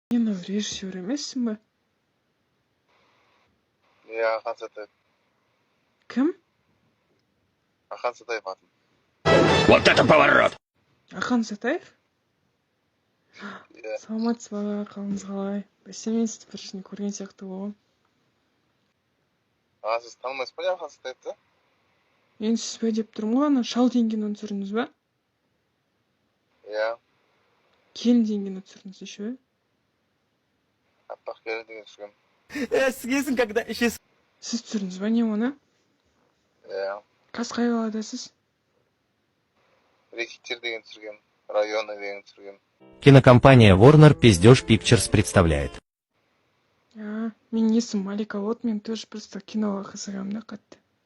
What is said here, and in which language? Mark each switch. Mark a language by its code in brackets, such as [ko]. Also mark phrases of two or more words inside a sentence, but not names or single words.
[kk] Сен режиссер емессің ба? Иә, Ахан Сатаев. Кім? Ахан Сатаев атым. [ru] Вот это поворот! [kk] Ахан Сатаев? Иә. Саламатсыз ба, қалыңыз қалай? Бәсе мен сізді бір жерден көрген сияқты болғам. Сіз танымайсыз ба Ахан Сатаевты? Мен сіз бе деп тұрмын ғой, ана шал деген киноны түсірдіңіз ба? Иә. Келін деген кино түсірдіңіз еще бе? Аппақ келін деген түсіргем. Съездим, когда исчез. Сіз түсірдіңіз ба не оны? Иә. Қазір қай қаладасыз? Рекетир деген түсіргем. Районы деген түсіргем. [ru] Кинокомпания Warner Пиздёж Pictures представляет. [kk] Менің есімім Малика, вот мен [ru] тоже просто [kk] киноға қызығамын да қатты.